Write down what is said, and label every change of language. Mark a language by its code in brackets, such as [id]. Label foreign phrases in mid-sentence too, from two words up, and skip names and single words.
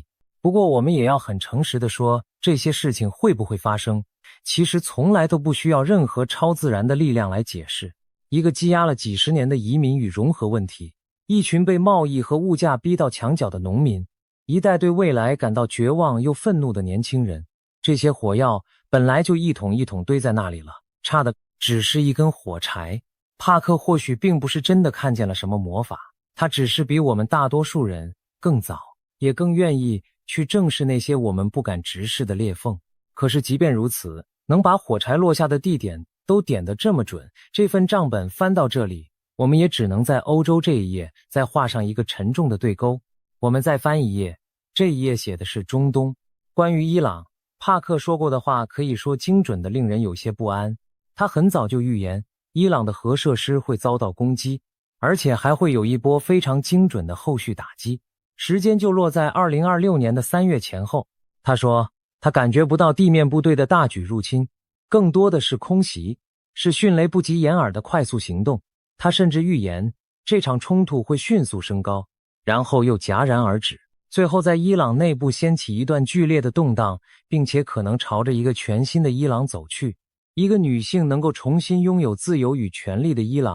[zh] 不過我們也要很誠實地說，這些事情會不會發生，其實從來都不需要任何超自然的力量來解釋。一個積壓了幾十年的移民與融合問題，一群被貿易和物價逼到牆角的農民，一代對未來感到絕望又憤怒的年輕人，這些火藥本來就一桶一桶堆在那裡了，差的只是一根火柴。帕克或許並不是真的看見了什麼魔法，他只是比我們大多數人更早，也更願意去正視那些我們不敢直視的裂縫。可是即便如此，能把火柴落下的地點都點得這麼準，這份賬本翻到這裡，我們也只能在歐洲這一頁再畫上一個沉重的對勾。我們再翻一頁，這一頁寫的是中東。關於伊朗，帕克說過的話可以說精準的令人有些不安。他很早就預言伊朗的核設施會遭到攻擊，而且還會有一波非常精準的後續打擊，時間就落在2026年的3月前後。他說他感覺不到地面部队的大舉入侵，更多的是空袭，是迅雷不及掩耳的快速行動。他甚至預言這場衝突會迅速升高，然後又戛然而止，最後在伊朗內部掀起一段劇烈的動盪，並且可能朝着一個全新的伊朗走去，一個女性能夠重新擁有自由與權利的伊朗。